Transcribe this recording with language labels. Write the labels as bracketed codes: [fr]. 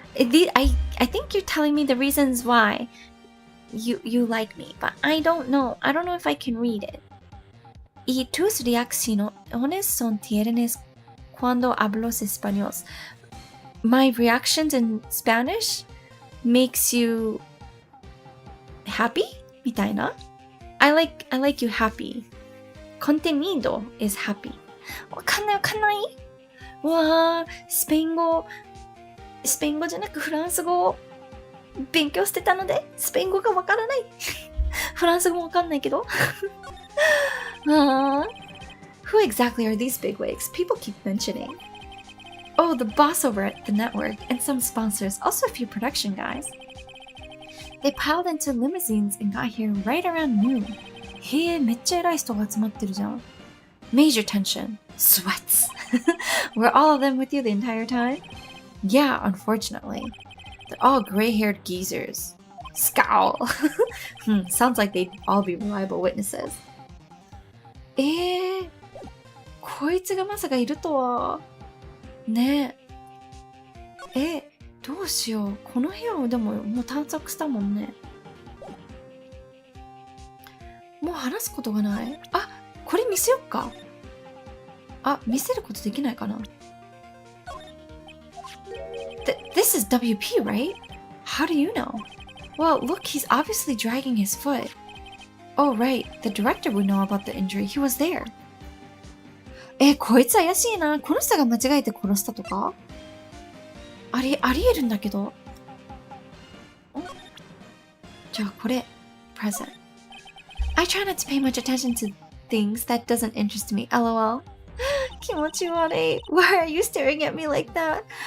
[en] I think you're telling me the reasons why you like me, but I don't know. I don't know if I can read it. [es] Y tus reacciones son tiernas cuando hablas español. [en] My reactions in Spanish makes you happy? [ja] みたいな。 [en] I like you happy. Contenido is happy. [ja] わかんない。わー、スペイン語じゃなくフランス語を勉強してたので、スペイン語がわからない。フランス語もわかんないけど。 [en] Who exactly are these bigwigs? People keep mentioning. Oh, the boss over at the network and some sponsors, also a few production guys. They piled into limousines and got here right around noon. [ja] へえ、めっちゃ偉い人が集まってるじゃん。 [en] Major tension. Sweats. Were all of them with you the entire time? Yeah, unfortunately. They're all gray-haired geezers. Scowl. Sounds like they'd all be reliable witnesses. [ja] こいつがまさかいるとは。ねえ。どうしよう。この部屋をでももう探索したもんね。もう話すことがない。あ、これ見せよっか。見せることできないかな。 [en] This is WP, right? How do you know? Well, look, he's obviously dragging his foot. Oh, right. The director would know about the injury. He was there. [ja] こいつ怪しいな。この人が間違えて殺したとか？ありえるんだけど。じゃあこれ、present. [en] I try not to pay much attention to things that doesn't interest me. [ja] LOL. 気持ち悪い。 [en] Why are you staring at me like that?